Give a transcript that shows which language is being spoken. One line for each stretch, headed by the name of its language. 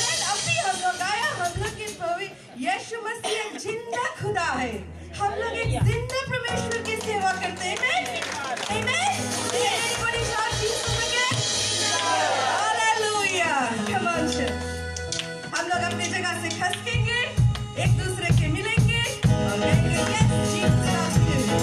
Hindi: अभी हम लोग आया, हम लोग के प्रभु यीशु मसीह एक जिंदा खुदा है. हम लोग एक जिंदा परमेश्वर की सेवा करते हैं.
English: Amen. Everybody shout Jesus again. Hallelujah. Come on, church.
Hindi: हम लोग अपनी जगह से खसकेंगे, एक दूसरे के मिलेंगे और कहेंगे
English: yes, Jesus loves you.